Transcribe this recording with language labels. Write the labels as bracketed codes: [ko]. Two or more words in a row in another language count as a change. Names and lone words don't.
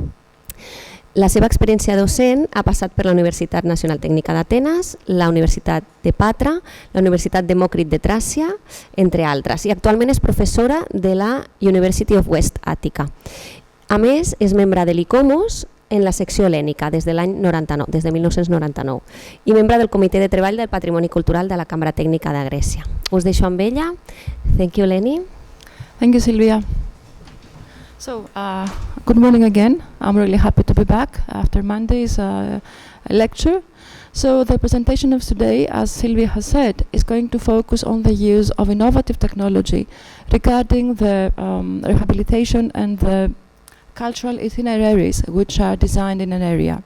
[ca] La seva experiència docent ha passat per la Universitat Nacional Tècnica d'Atenes, la Universitat de Patra, la Universitat Demòcrit de Tràcia, entre altres, i actualment és professora de la University of West Attica. A més, és membre de l'ICOMOS en la secció hel·lènica des de l'any 99, des de 1999, i membre del Comitè de Treball del Patrimoni Cultural de la Cambra Tècnica de Grècia. Us deixo amb ella. [en] Thank you, Eleni. Thank you, Silvia. So, good morning again. I'm really happy to be back after Monday's lecture. So the presentation of today, as Silvia has said, is going to focus on the use of innovative technology regarding the rehabilitation and the cultural itineraries which are designed in an area.